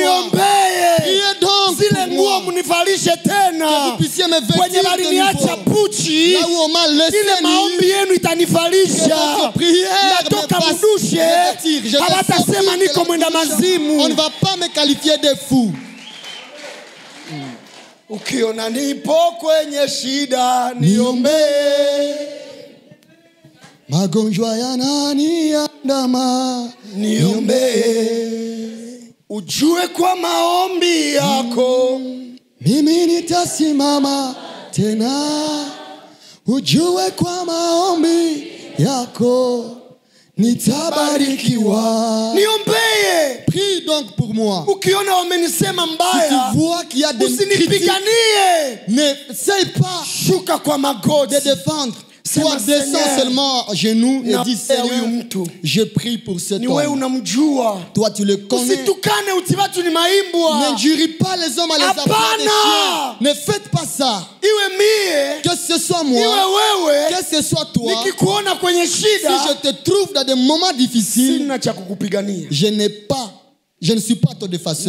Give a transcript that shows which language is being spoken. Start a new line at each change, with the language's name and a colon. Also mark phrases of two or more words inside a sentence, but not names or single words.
French: Priez donc pour moi. Que vous puissiez me vêtir de nouveau. Là où on m'a laissé nu, que votre prière me fasse me vêtir. Je vais sortir de la bouche. On ne va pas me qualifier de fou.
Swahili: Ukiona nipo kwenye shida niombe. Magonjwa yananiandama niombe. Ujue kwa maombi yako mimi nitasimama tena. Ujue kwa maombi yako nitabarikiwa. Niombeye.
French: Prie donc pour moi.
Swahili: Ukiona wamenisema mbaya,
French: si tu vois qu'il y a des critiques, n'essaye pas
Swahili: shuka kwa magoti
French: de défendre. Toi, descends seulement à genoux et dis, Seigneur, je prie pour cet homme. Toi, tu le connais. N'injurie pas les hommes à les applaudir. Ne faites pas ça. Que ce soit moi, que ce soit toi, si je te trouve dans des moments difficiles, je ne suis pas ton défenseur.